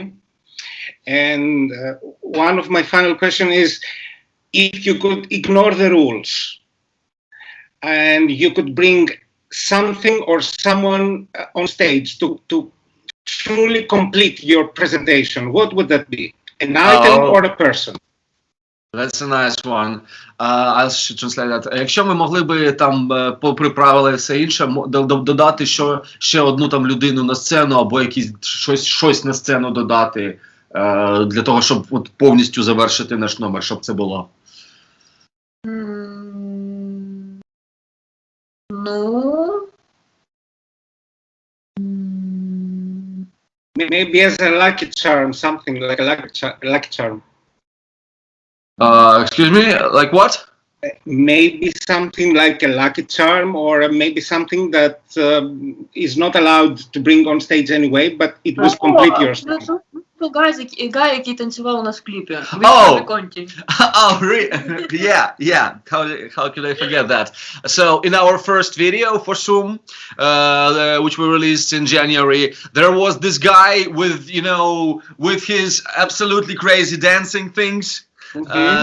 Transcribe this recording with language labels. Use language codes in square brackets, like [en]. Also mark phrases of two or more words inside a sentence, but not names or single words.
[en] And one of my final question is, if you could ignore the rules and you could bring something or someone on stage to truly complete your presentation, what would that be? An item or a person? That's a nice one. I'll translate that. [uk] Якщо ми могли би там попри правила і все інше додати ще одну там людину на сцену або якісь щось на сцену додати для того, щоб от повністю завершити наш номер, щоб це було. Ну, [en] Maybe as a lucky charm, something like a lucky charm. Excuse me, like what? Maybe something like a lucky charm, or maybe something that is not allowed to bring on stage anyway, but it was complete your song. [uk] Гай, який танцював у нас в кліпі. [en] Oh. Конті. Oh, really? Yeah. How could I forget that? So, in our first video for Zoom, which we released in January, there was this guy with his absolutely crazy dancing things. Mm-hmm.